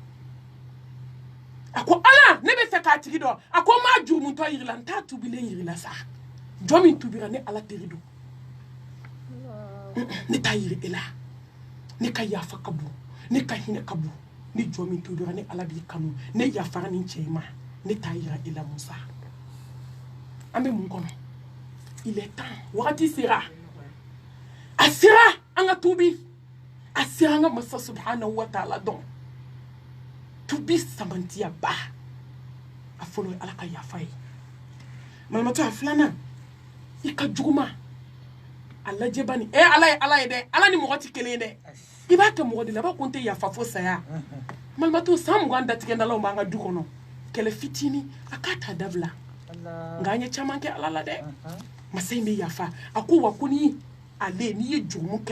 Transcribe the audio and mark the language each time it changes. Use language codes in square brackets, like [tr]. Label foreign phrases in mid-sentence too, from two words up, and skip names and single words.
[bm] a ko ala ne bɛ fɛ k'a tigi dɔn a ko n m'a jurumutɔ yirila n t'a tubilen yirila sa jɔn min tubira ne ala teri don ne t'a yiri e la ne ka yafa ka bon ne ka hinɛ ka bon ni jɔn min tubira ne ala b'i kanu ne yafara nin cɛ ma ne t'a yira e la musa an bɛ mun kɔnɔ [fr] il est temps [bm] wagati sera a sera an ka tubi a sera an ka masa [ar] سبحانه وتعالى [bm] dɔn tubi samantiya ba a fɔlɔ ye ala ka yafa ye malimatu a filanan i ka juguma a lajɛ bani ala ye ala ye dɛ ala ni mɔgɔ tɛ kelen ye dɛ i b'a kɛ mɔgɔ de la i b'a ko n tɛ yafa fo saya malimatu san 20 datigɛndalaw b'an ka du kɔnɔ kɛlɛ fitinin a k'a ta dabila nka an ye caman kɛ ala la dɛ masa in bɛ yafa a ko wa ko ni ale n'i ye jurumu kɛ